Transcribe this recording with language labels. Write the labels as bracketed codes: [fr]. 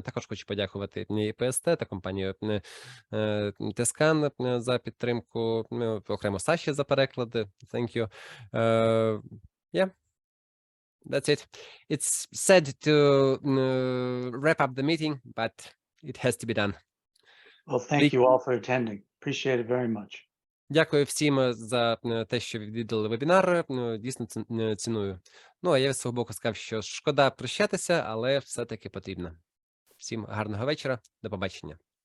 [uk] Також хочу подякувати ІПСТ та компанію Тескан за підтримку, окремо Саші за переклади. [en] Thank you. Yeah. That's it. It's sad to wrap up the meeting, but it has to be done. Well, thank you all for attending. Appreciate it very much. [uk] Дякую всім за те, що відвідали вебінар. Дійсно ціную. Ну, а я з свого боку сказав, що шкода прощатися, але все-таки потрібно. Всім гарного вечора. До побачення.